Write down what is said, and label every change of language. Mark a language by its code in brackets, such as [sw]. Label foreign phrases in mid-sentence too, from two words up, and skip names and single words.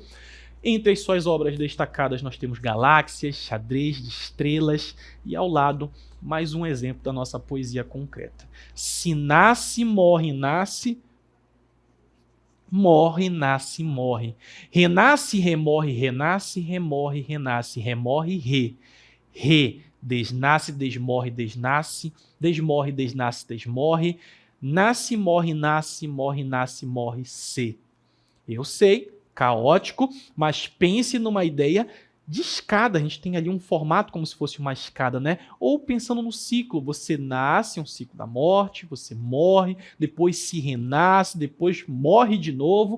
[pt] Entre as suas obras destacadas nós temos Galáxias, Xadrez de Estrelas e ao lado mais um exemplo da nossa poesia concreta. Se nasce, morre, nasce, morre, nasce, morre. Renasce, remorre, renasce, remorre, renasce, remorre, re. Desnasce, desmorre, desnasce, desmorre, desnasce, desmorre. Nasce, morre, nasce, morre, nasce, morre, se. Eu sei, caótico, mas pense numa ideia de escada. A gente tem ali um formato como se fosse uma escada, né? Ou pensando no ciclo, você nasce, um ciclo da morte, você morre, depois se renasce, depois morre de novo.